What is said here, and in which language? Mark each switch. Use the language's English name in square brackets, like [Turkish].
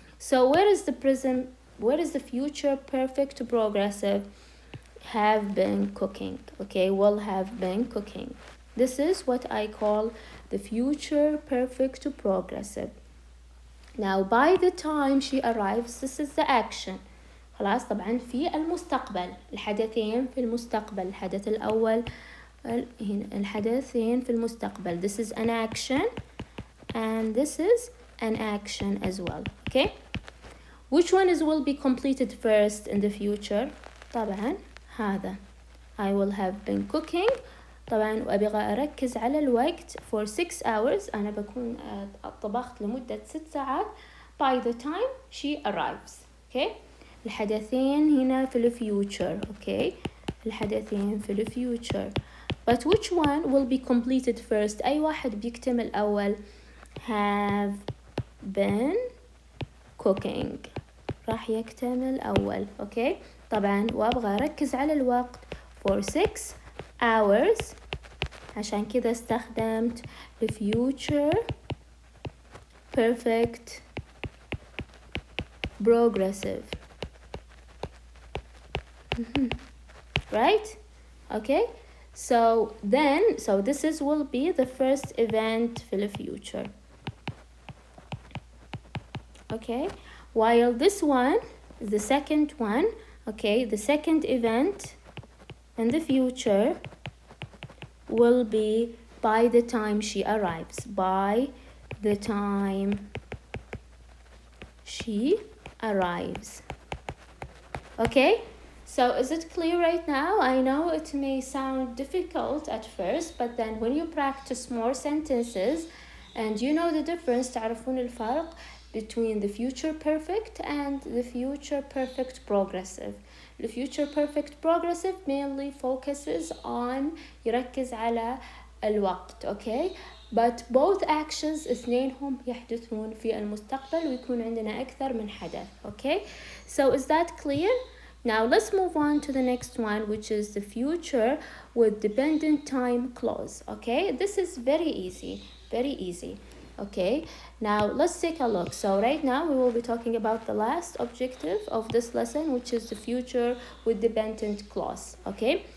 [English] So where is the future perfect progressive? Have been cooking, okay? Will have been cooking. This is what I call the future perfect progressive. Now by the time she arrives, this is the action. [Arabic] خلاص طبعا في المستقبل، الحدثين في المستقبل، الحدث الأول هنا الحدثين في المستقبل. [English] This is an action and this is an action as well. Okay, which one will be completed first in the future؟ [Arabic] طبعا هذا. [English] I will have been cooking. [Arabic] طبعا وأبغى أركز على الوقت [English] for 6 hours. [Arabic] أنا بكون طبخت لمدة 6 ساعات [English] by the time she arrives. okay. [Arabic] الحدثين هنا في future. [English] okay. [Arabic] الحدثين في future. [English] But which one will be completed first؟ [Arabic] أي واحد بيكتمل أول؟ [English] have been cooking راح يكتمل أول. okay. [Arabic] طبعا وأبغى أركز على الوقت [English] for 6 hours [Arabic] عشان كذا استخدمت future perfect progressive. [English] right? okay. So this will be the first event for the future. okay. While this one, the second one, okay, the second event in the future will be by the time she arrives. By the time she arrives. okay. So is it clear right now? I know it may sound difficult at first, but then when you practice more sentences and you know the difference, [Arabic] تعرفون الفرق [English] between the future perfect and the future perfect progressive. The future perfect progressive mainly focuses on [Arabic] يركز على الوقت. [English] okay. But both actions [Arabic] اثنينهم يحدثون في المستقبل ويكون عندنا أكثر من حدث. [English] okay. So is that clear? Now let's move on to the next one, which is the future with dependent time clause. okay. This is very easy, very easy. okay. Now let's take a look. So right now we will be talking about the last objective of this lesson, which is the future with dependent clause. okay.